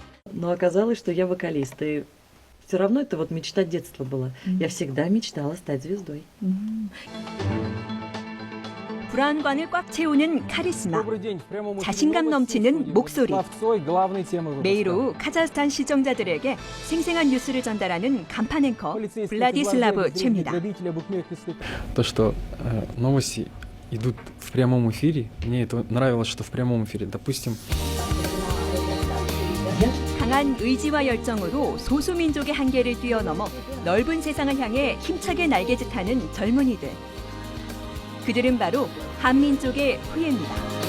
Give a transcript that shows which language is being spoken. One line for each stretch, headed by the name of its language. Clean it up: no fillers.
Russian: Но оказалось, что я вокалист, и все равно это вот мечта детства была. Я всегда мечтала стать звездой.
Korean: 불안관을 꽉 채우는 카리스마, 자신감 넘치는 목소리. 매일 오후 카자흐스탄 시청자들에게 생생한 뉴스를 전달하는 간판 앵커 블라디슬라브 최입니다.
Russian: То, что новости идут в прямом эфире, мне это нравилось, что в прямом эфире, допустим,
Korean: 강한 의지와 열정으로 소수민족의 한계를 뛰어넘어 넓은 세상을 향해 힘차게 날개짓하는 젊은이들. 그들은 바로 한민족의 후예입니다.